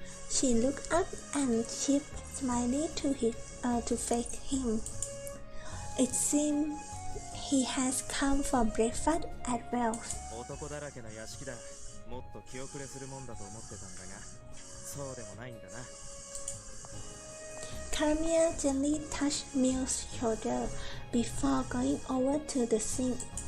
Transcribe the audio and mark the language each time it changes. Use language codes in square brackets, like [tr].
[en] She looked up and she smiled to fake him. It seemed he has come for breakfast as well. [ja] 男だらけの屋敷だ。もっと気遅れするもんだと思ってたんだが、そうでもないんだな。 [en] Karamiya gently touched Mill's shoulder before going over to the sink.